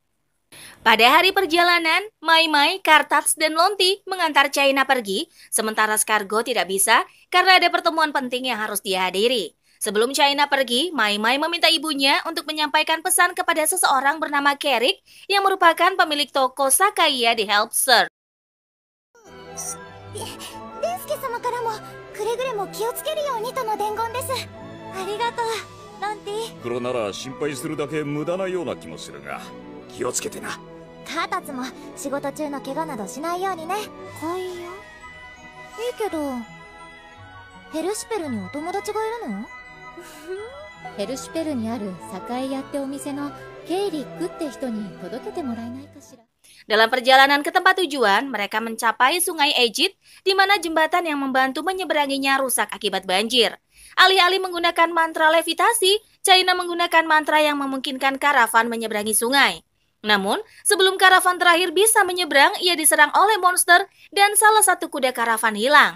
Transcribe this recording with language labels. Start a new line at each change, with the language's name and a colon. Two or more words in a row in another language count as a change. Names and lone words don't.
Indonesian: Pada hari perjalanan, Mai Mai, Kartats, dan Lonti mengantar China pergi, sementara Scargo tidak bisa karena ada pertemuan penting yang harus dia hadiri. Sebelum China pergi, Mai Mai meminta ibunya untuk menyampaikan pesan kepada seseorang bernama Carrick yang merupakan pemilik toko Sakaya di Hellspur.
Japanese: デンスケ様からもくれぐれも気をつけるようにとの伝言です。ありがとう、ロンティ。黒なら心配するだけ無駄なような気もするが、気をつけてな。カータツも仕事中の怪我などしないようにね。会話？いいけど、ヘルシュペルにお友達がいるの？ヘルシュペルにある栄屋ってお店のケイリックって人に届けてもらえないかしら。
Indonesian: Dalam perjalanan ke tempat tujuan, mereka mencapai sungai Ejit, di mana jembatan yang membantu menyeberanginya rusak akibat banjir. Alih-alih menggunakan mantra levitasi, China menggunakan mantra yang memungkinkan karavan menyeberangi sungai. Namun, sebelum karavan terakhir bisa menyeberang, ia diserang oleh monster dan salah satu kuda karavan hilang.